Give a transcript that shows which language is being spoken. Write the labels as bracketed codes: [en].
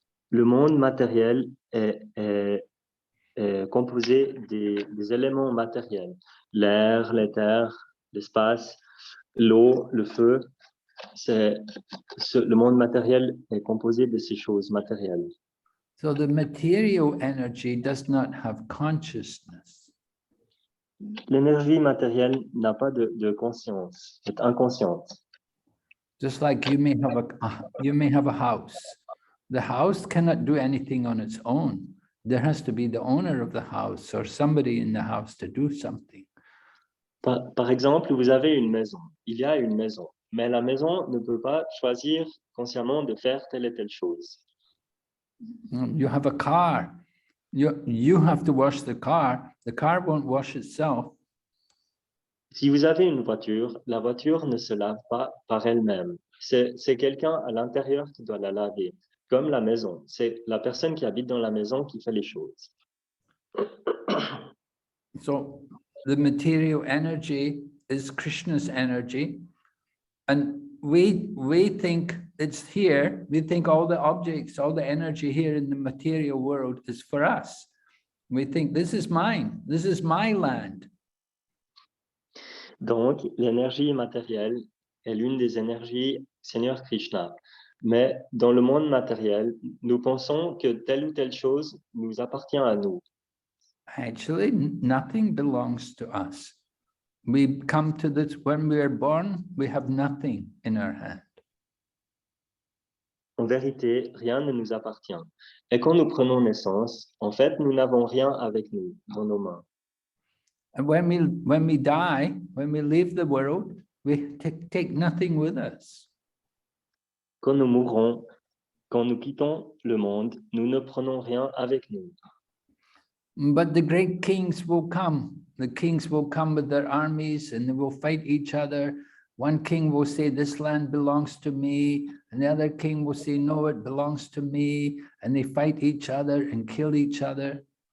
[fr] Le monde matériel est composé des éléments matériels, l'air, l'éther, l'espace, l'eau, le feu. Le monde matériel est composé de ces choses matérielles. [en] So the material energy does not have consciousness. [fr] L'énergie matérielle n'a pas de conscience, est inconsciente. [en] Just like you may have a house. The house cannot do anything on its own. There has to be the owner of the house or somebody in the house to do something. [fr] Par exemple, vous avez une maison. Il y a une maison, mais la maison ne peut pas choisir consciemment de faire telle et telle chose. [en] You have a car. You have to wash the car. The car won't wash itself. [fr] Si vous avez une voiture, la voiture ne se lave pas par elle-même. C'est quelqu'un à l'intérieur qui doit la laver. comme la maison. C'est la personne qui habite dans la maison qui fait les choses. [en] So the material energy is Krishna's energy. And we think it's here. We think all the objects, all the energy here in the material world is for us. We think this is mine. This is my land. [fr] Donc, l'énergie matérielle est l'une des énergies Seigneur Krishna. Mais dans le monde matériel, nous pensons que telle ou telle chose nous appartient à nous. [en] Actually, nothing belongs to us. We come to this, when we are born, we have nothing in our hand. [fr] En vérité, rien ne nous appartient. Et quand nous prenons naissance, en fait, nous n'avons rien avec nous, dans nos mains. [en] And when we die, when we leave the world, we take nothing with us. [fr] Quand nous mourrons, quand nous quittons le monde, nous ne prenons rien avec nous. [en] But the great kings will come. The kings will come with their armies and they will fight each other. One king will say, this land belongs to me. And the other king will say, no, it belongs to me. And they fight each other and kill each other.